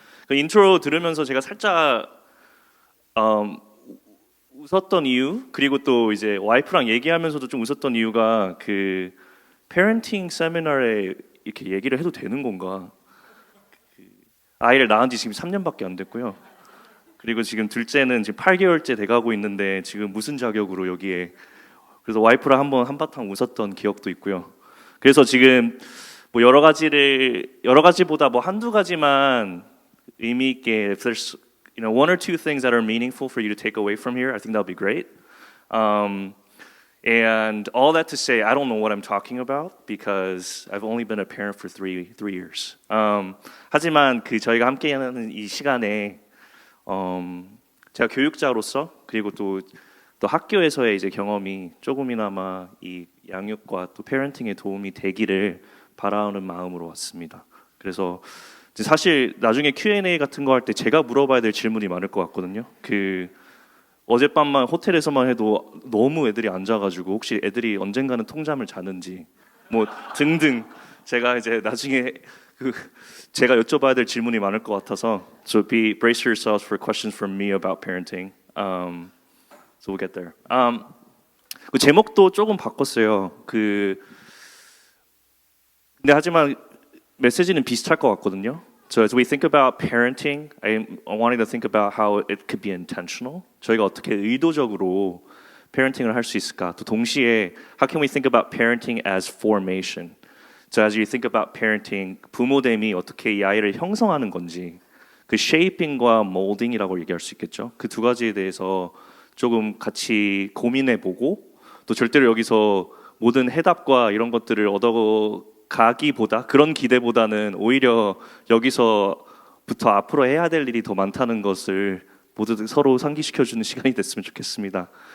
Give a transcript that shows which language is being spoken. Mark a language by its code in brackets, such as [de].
[ko] 그 인트로 들으면서 제가 살짝 웃었던 이유, 그리고 또 이제 와이프랑 얘기하면서도 좀 웃었던 이유가 그 페런팅 세미나에 이렇게 얘기를 해도 되는 건가? 아이를 낳은 지 지금 3년밖에 안 됐고요. 그리고 지금 둘째는 지금 8개월째 돼가고 있는데 지금 무슨 자격으로 여기에, 그래서 와이프랑 한번 한바탕 웃었던 기억도 있고요. 그래서 지금 뭐 여러 가지보다 뭐 한두 가지만 의미 있게, [en] if there's one or two things that are meaningful for you to take away from here, I think that'll be great. And all that to say, I don't know what I'm talking about because I've only been a parent for three years. [ko] 하지만 그 저희가 함께하는 이 시간에 제가 교육자로서 그리고 또 학교에서의 이제 경험이 조금이나마 이 양육과 또 페런팅에 도움이 되기를 바라는 마음으로 왔습니다. 그래서 사실 나중에 Q&A 같은 거 할 때 제가 물어봐야 될 질문이 많을 것 같거든요. 그 어젯밤만 호텔에서만 해도 너무 애들이 앉아가지고 혹시 애들이 언젠가는 통잠을 자는지 뭐 등등 제가 이제 나중에 제가 여쭤봐야 될 질문이 많을 것 같아서 [en] So brace yourselves for questions from me about parenting. So we'll get there. [ko] 그 제목도 조금 바꿨어요. 근데 하지만 메시지는 비슷할 것 같거든요. [en] So as we think about parenting, I'm wanting to think about how it could be intentional. [ko] 저희가 어떻게 의도적으로 parenting을 할 수 있을까? 또 동시에 [en] how can we think about parenting as formation? So as you think about parenting, [ko] 부모됨이 어떻게 이 아이를 형성하는 건지, 그 shaping과 molding이라고 얘기할 수 있겠죠. 그 두 가지에 대해서 조금 같이 고민해보고, 또 절대로 여기서 모든 해답과 이런 것들을 얻어가기보다, 그런 기대보다는 오히려 여기서부터 앞으로 해야 될 일이 더 많다는 것을 모두 서로 상기시켜주는 시간이 됐으면 좋겠습니다.